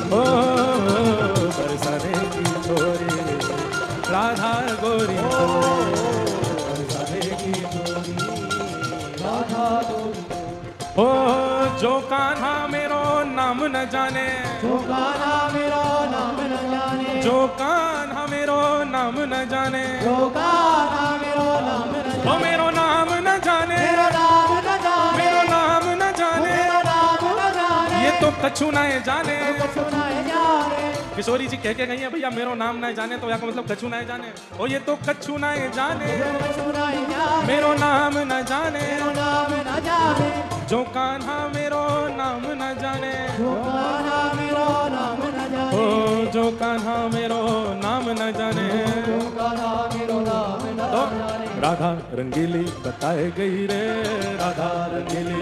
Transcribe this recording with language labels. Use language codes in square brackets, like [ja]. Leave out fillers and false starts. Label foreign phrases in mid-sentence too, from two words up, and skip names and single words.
[bra] ओ बरसाने की छोरी राधा गोरी गोरे, बरसाने की छोरी राधा गोरी। ओ जो कान्हा मेरो नाम न जाने, जो कान्हा मेरो नाम न जाने, जो कान्हा मेरो नाम न जाने, जो कान्हा मेरो नाम न जाने, ओ मेरो नाम न जाने, मेरो नाम न जाने, मेरो नाम न जाने, मेरो नाम न जाने, ये तो कछु ना जाने। कछु ना जाने। [hi] किशोरी जी कह के गई है भैया [bra] मेरो नाम ना जाने, [hi] तो यहाँ का मतलब [bra] कछु ना जाने। ओ ये तो कछु ना जाने, कछु ना जाने, मेरो नाम न जाने, मेरो नाम न जाने, जो कान्हा मेरो नाम न जाने, जो कान्हा मेरो नाम न जाने, ओ जो कान्हा मेरो नाम न जाने। जो कान्हा मेरो नाम न तो जाने। राधा रंगीली बताए गई रे, राधा रंगीली